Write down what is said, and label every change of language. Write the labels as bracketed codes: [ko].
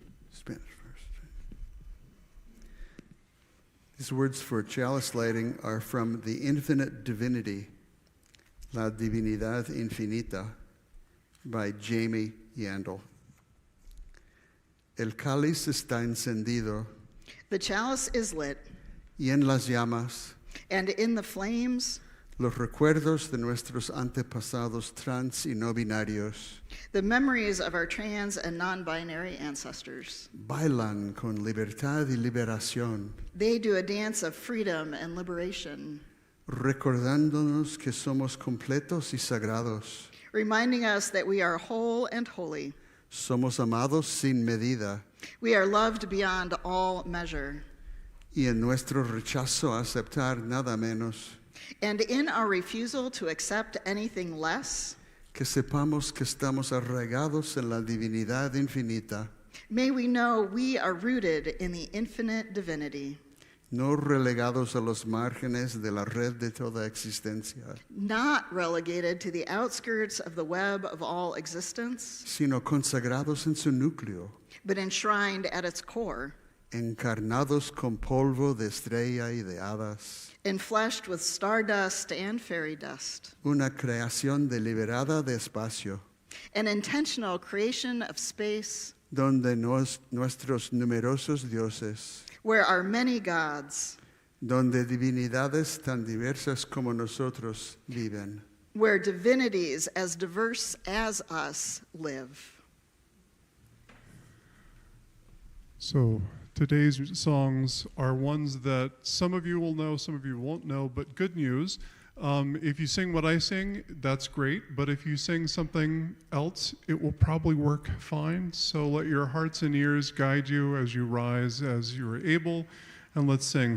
[en] Spanish first. These words for chalice lighting are from The Infinite Divinity, La Divinidad Infinita, by Jamie Yandel. [es] El cáliz está encendido. [en] The chalice is lit. [es] Y en las llamas, [en] and in the flames, [es] los recuerdos de nuestros antepasados trans y no binarios [en] the memories of our trans and non-binary ancestors. [es] Bailan con libertad y liberación. [en] They do a dance of freedom and liberation, [es] recordándonos que somos completos y sagrados. [en] Reminding us that we are whole and holy. [es] Somos amados sin medida. [en] We are loved beyond all measure. [es] Y en nuestro rechazo a aceptar nada menos, [en] and in our refusal to accept anything less, [es] que sepamos que estamos arraigados en la divinidad infinita, [en] may we know we are rooted in the infinite divinity, [es] no relegados a los márgenes de la red de toda existencia, [en] not relegated to the outskirts of the web of all existence, [es] sino consagrados en su núcleo, [en] but enshrined at its core, [es] encarnados con polvo de estrella y de hadas, [en] enfleshed with stardust and fairy dust, [es] una creación deliberada de espacio, [en] an intentional creation of space, [es] donde nuestros numerosos dioses, [en] where our many gods, [es] donde divinidades tan diversas como nosotros viven, [en] where divinities as diverse as us live. So today's songs are ones that some of you will know, some of you won't know, but good news. If you sing what I sing, that's great, but if you sing something else, it will probably work fine. So let your hearts and ears guide you as you rise, as you are able. and let's sing.